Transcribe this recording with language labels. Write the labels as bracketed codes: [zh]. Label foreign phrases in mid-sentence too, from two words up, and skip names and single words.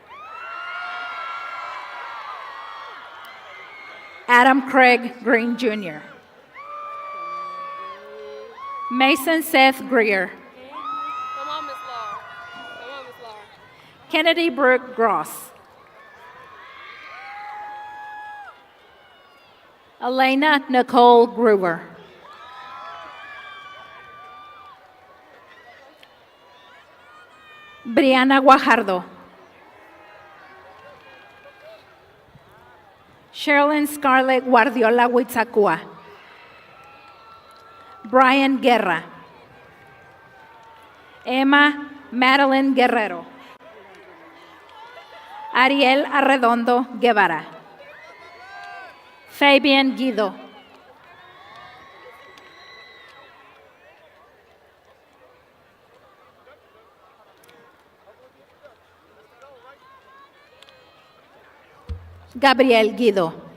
[en] Adam Craig Green Jr. Mason Seth Greer. Come on, Miss Laura. Come on, Miss Laura. Kennedy Brooke Gross. Elena Nicole Gruber. Brianna Guajardo. Sherilyn Scarlett Guardiola Huitzacua. Brian Guerra. Emma Madeline Guerrero. Ariel Arredondo Guevara. Fabian Guido. Gabriel Guido.